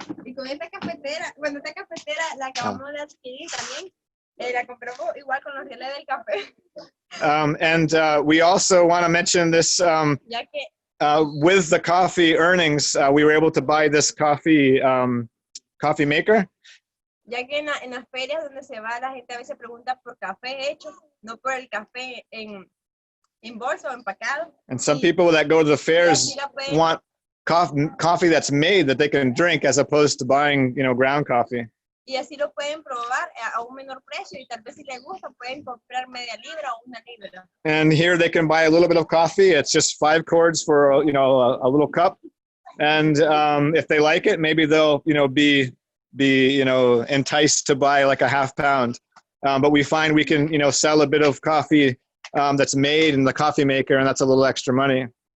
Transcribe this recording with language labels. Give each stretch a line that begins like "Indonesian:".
Spanish: Y con esta cafetera, esta cafetera la acabamos de adquirir también. La compramos igual con los rieles del café.
English: And we also want to mention this,
Spanish: Ya que
English: with the coffee earnings, we were able to buy this coffee maker.
Spanish: Ya que en las ferias donde se va, la gente a veces pregunta por café hecho, no por el café en bolsa o empacado.
English: And some people that go to the fairs want coffee that's made that they can drink as opposed to buying, ground coffee.
Spanish: Y así lo pueden probar a un menor precio, y tal vez si les gusta pueden comprar media libra o 1 libra.
English: And here they can buy a little bit of coffee. It's just 5 cords for a little cup. And if they like it, maybe they'll be enticed to buy like a half pound. But we find we can sell a bit of coffee that's made in the coffee maker, and that's a little extra money.